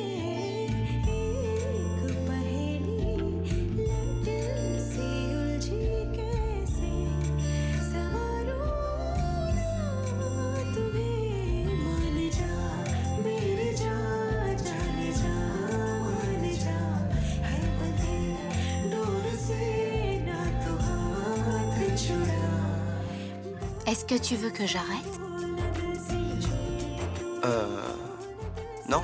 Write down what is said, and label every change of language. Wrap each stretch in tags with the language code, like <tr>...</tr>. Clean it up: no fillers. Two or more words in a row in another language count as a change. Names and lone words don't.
<hi>एक पहेली लटक सी उलझी कैसे संवारो ना तुम्हें मान जा मेरे जा जान जा मान जा है बंधे डोर से ना तो हाथ छुड़ा</hi> <fr>Est-ce que tu veux que j'arrête? Non.</fr>